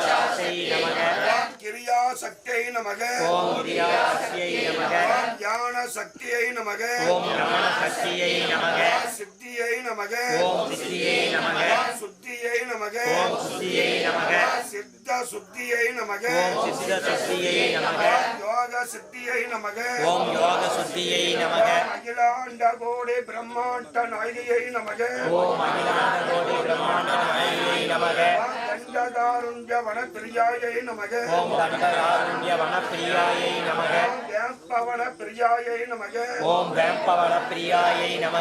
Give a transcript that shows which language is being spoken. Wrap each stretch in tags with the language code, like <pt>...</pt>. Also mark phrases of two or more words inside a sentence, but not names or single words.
<sa>क्रियाशक्त्यै नमः ओम ज्ञानशक्त्यै नमः ओम सिद्धियै नमः ओम शुद्धियै नमः ओम सिद्धशुद्धियै नमः ओम योग सिद्धियै नमः ओम अखिला अखिलाण्ड कोटि ब्रह्माण्ड नायक्यै नमः ओम् अखिलाण्ड कोटि ब्रह्माण्ड नायक्यै नमः दण्डकारण्य वनप्रियायै नमः ओम् दण्डकारण्य वनप्रियायै नमः वेम्बवन प्रियायै नमः ओम् वेम्बवन प्रियायै नमः</sa>